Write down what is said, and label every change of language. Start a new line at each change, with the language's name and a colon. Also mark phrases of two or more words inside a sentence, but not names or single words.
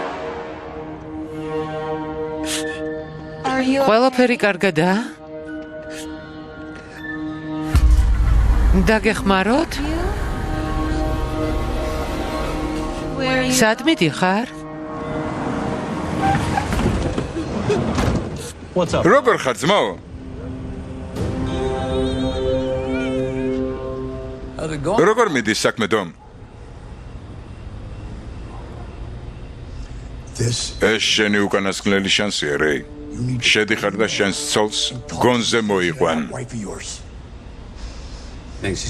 Georgian: ყველაფერი კარგადაა? დაგეხმაროთ? სად მიდიხარ? როგორ ხარ ძმაო?
English: How's it going?
Georgian: როგორ მიდის საქმე დომ? ეს შენი უკანასკნელი შანსია, რეი. შედიხარ და შენს ცოლს გონზე მოიყვან.
English: Thanks, he's gone.